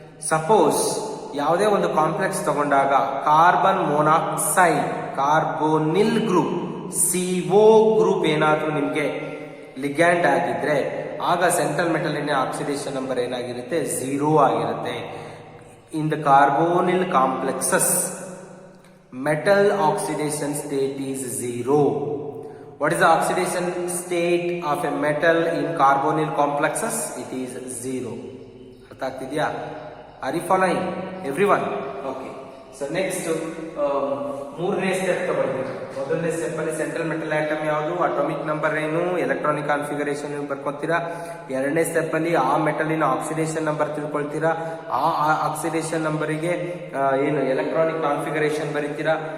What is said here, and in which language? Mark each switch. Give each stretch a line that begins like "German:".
Kannada: Suppose ಯಾವುದೇ ಒಂದು complex ತಗೊಂಡಾಗ carbon monoxide, carbonyl group, CO group ಏನಾದ್ರೂ ನಿಮ್ಗೆ ಲಿಗ್ಯಾಂಡ್ ಆಗಿದ್ರೆ ಆಗ ಸೆಂಟ್ರಲ್ ಮೆಟಲಿನ ಆಕ್ಸಿಡೇಷನ್ ನಂಬರ್ ಏನಾಗಿರುತ್ತೆ? 0 ಆಗಿರುತ್ತೆ. In the carbonyl complexes
English: metal oxidation state is 0. What is the oxidation state of a metal in carbonyl complexes? It is 0.
Kannada: ಅರ್ಥ ಆಗ್ತಿದ್ಯಾ?
English: Are you following everyone? Okay. So next
Kannada: ಮೂರನೇ step ತಗೊಳ್ತೀವಿ. ಮೊದಲನೇ step ಅಲ್ಲಿ central metal atom ಯಾವುದು, atomic number ಏನು, electronic configuration ಬರ್ಕೊತೀರಾ. ಎರಡನೇ step ಅಲ್ಲಿ ಆ ಮೆಟಲಿನ ಆಕ್ಸಿಡೇಷನ್ ನಂಬರ್ ತಿಳ್ಕೊಳ್ತೀರಾ. ಆ ಆಕ್ಸಿಡೇಷನ್ ನಂಬರಿಗೆ ಏನು ಎಲೆಕ್ಟ್ರಾನಿಕ್ ಕಾನ್ಫಿಗರೇಷನ್ ಬರೀತೀರಾ.